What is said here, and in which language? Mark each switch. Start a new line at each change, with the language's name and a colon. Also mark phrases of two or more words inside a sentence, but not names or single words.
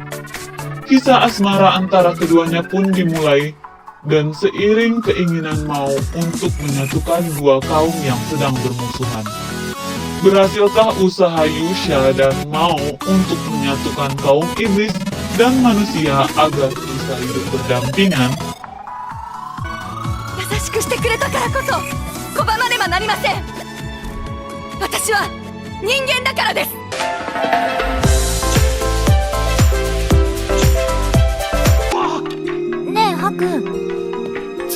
Indonesian: Kisah asmara antara keduanya pun dimulai, dan seiring keinginan Mao untuk menyatukan dua kaum yang sedang bermusuhan. Berhasilkah usaha Yusha dan Mao untuk menyatukan kaum iblis dan manusia agar bisa hidup berdampingan?
Japanese: 優しくしてくれたからこそ拒まねばなりません。私は人間だからです。ねえハク、